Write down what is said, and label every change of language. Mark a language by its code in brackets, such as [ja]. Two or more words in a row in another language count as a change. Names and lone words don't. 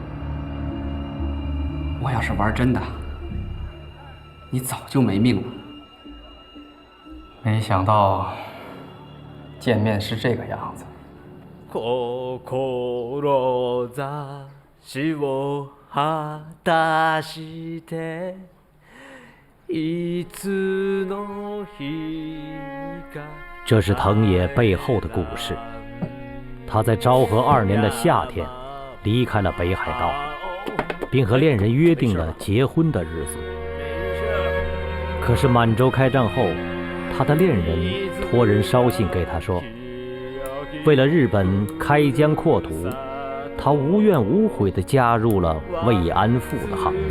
[zh] 我要是玩真的，你早就没命了。没想到见面是这个样子。 [ja] 果たしていつの日か。 [zh] 这是藤野背后的故事。他在昭和2年的夏天离开了北海道，并和恋人约定了结婚的日子。可是满洲开战后，他的恋人托人捎信给他说，为了日本开疆扩土，他无怨无悔地加入了慰安妇的行列。